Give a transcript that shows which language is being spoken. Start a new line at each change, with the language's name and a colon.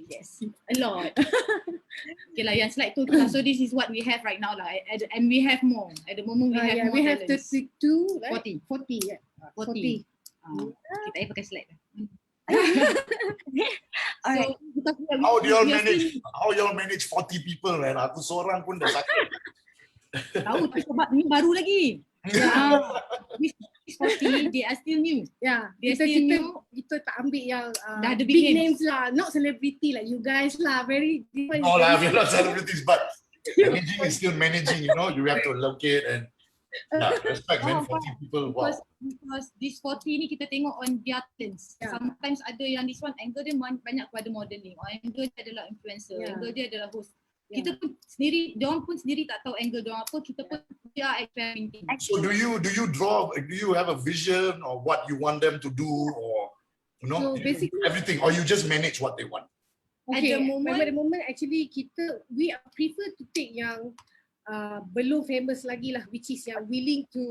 English: Yes, a lot. Okay lah,
Malay: yang slide tu lah.
English: So this is what we have right now lah, and we have more. At the moment we have more. We have talents. 32, right? 40. 40, yeah.
Malay: 40. Kita pakai slide lah.
English: Alright. How do y'all manage 40 people, man?
Malay: Aku seorang pun dah sakit. Tahu tu sebab ni baru lagi.
English: This 40, they are still new. Yeah, They are still new.
Malay: kita tak ambil yang Dah ada
English: big big names lah, not celebrity like you guys lah, very different. No lah, we're not celebrities, but managing is still managing, you know. You have to locate and respect, man. 40 people, wow. Because this 40
Malay: ni kita tengok
English: on their talents. Yeah.
Malay: Sometimes ada yang
English: this one
Malay: angle dia banyak kepada modeling,
English: or
Malay: angle dia adalah influencer, angle dia adalah host. Kita pun sendiri, diorang pun sendiri tak tahu angle diorang apa, kita pun
English: we are experimenting. So do you have a vision or what you want them to do, or you know, So basically everything, or you just manage what they want? Okay, At the moment actually we prefer to take
Malay: yang belum famous lagi lah,
English: which is
Malay: yang
English: willing to